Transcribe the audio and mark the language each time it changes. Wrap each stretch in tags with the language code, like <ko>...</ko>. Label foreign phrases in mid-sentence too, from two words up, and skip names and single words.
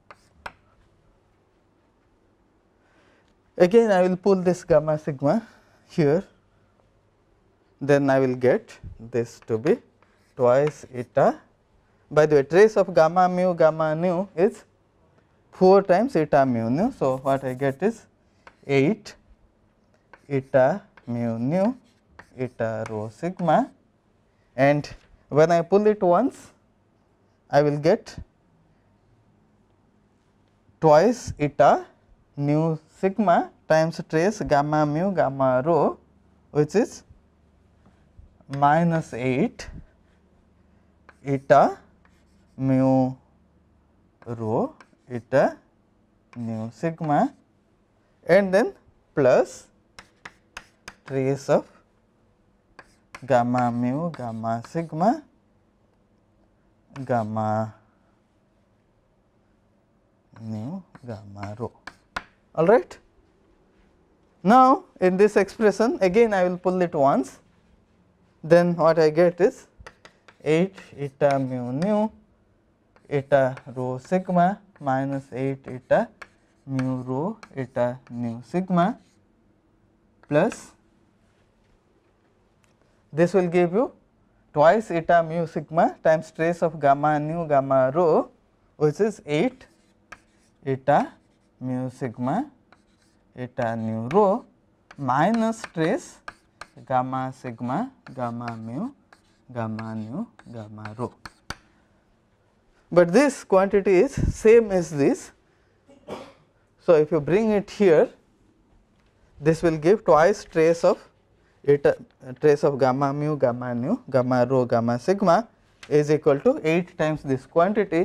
<en>Again, I will pull this gamma sigma here, then I will get this to be twice eta. By the way, trace of gamma mu gamma nu is 4 times eta mu nu. So, what I get is 8 eta mu nu eta rho sigma, and when I pull it once, I will get twice eta nu sigma times trace gamma mu gamma rho, which is minus 8 eta mu rho eta nu sigma, and then plus trace of gamma mu gamma sigma gamma nu gamma rho. All right. Now, in this expression again I will pull it once, then what I get is 8 eta mu nu eta rho sigma minus 8 eta mu rho eta nu sigma plus this will give you twice eta mu sigma times trace of gamma nu gamma rho, which is 8 eta mu sigma eta nu rho minus trace gamma sigma gamma mu gamma nu gamma rho. But this quantity is same as this. So, if you bring it here, this will give twice trace of eta, trace of gamma mu gamma nu gamma rho gamma sigma is equal to 8 times this quantity.</en>